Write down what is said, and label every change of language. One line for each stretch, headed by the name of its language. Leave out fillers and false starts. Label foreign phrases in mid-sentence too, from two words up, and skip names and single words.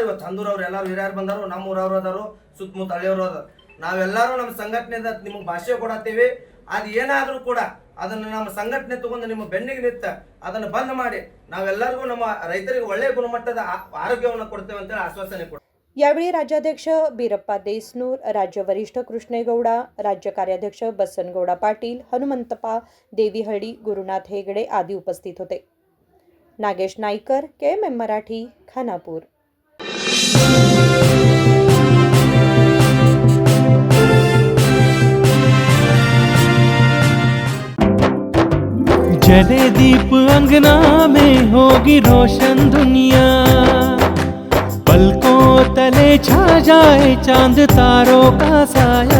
Kannada: ಇವತ್ತು ಹಂದೂರ್ ಅವ್ರು ಎಲ್ಲಾರು ಹಿರಿಯರು ಬಂದಾರು, ನಮ್ಮ ಊರವ್ರು ಅದಾರು, ಸುತ್ತಮುತ್ತ ಹಳ್ಳಿಯವರು ಅದಾರ। ನಾವೆಲ್ಲರೂ ನಮ್ಮ ಸಂಘಟನೆಯಿಂದ ನಿಮಗೆ ಭಾಷೆ ಕೊಡತ್ತೀವಿ, ಅದು ಏನಾದ್ರೂ ಕೂಡ ಅದನ್ನು ನಮ್ಮ ಸಂಘಟನೆ ತಗೊಂಡು ನಿಮ್ಮ ಬೆನ್ನಿಗೆ ನಿಂತ ಅದನ್ನು ಬಂದ್ ಮಾಡಿ ನಾವೆಲ್ಲರಿಗೂ ನಮ್ಮ ರೈತರಿಗೆ ಒಳ್ಳೆಯ ಗುಣಮಟ್ಟದ ಆರೋಗ್ಯವನ್ನು ಕೊಡ್ತೇವೆ ಅಂತ ಆಶ್ವಾಸನೆ ಕೊಡ್ತೀವಿ।
Marathi: यावेळी राज्याध्यक्ष बीरप्पा देसनूर, राज्य वरिष्ठ कृष्णेगौडा, राज्य कार्याध्यक्ष बसनगौडा पाटील, हनुमंतप्पा देवीहळ्ळी, गुरुनाथ हेगडे आदी उपस्थित होते। नागेश नाईकर, KMM मराठी, खानापूर।
Hindi: जले दीप अंगना में होगी रोशन दुनिया, पलकों तले छा जाए चांद तारों का साया,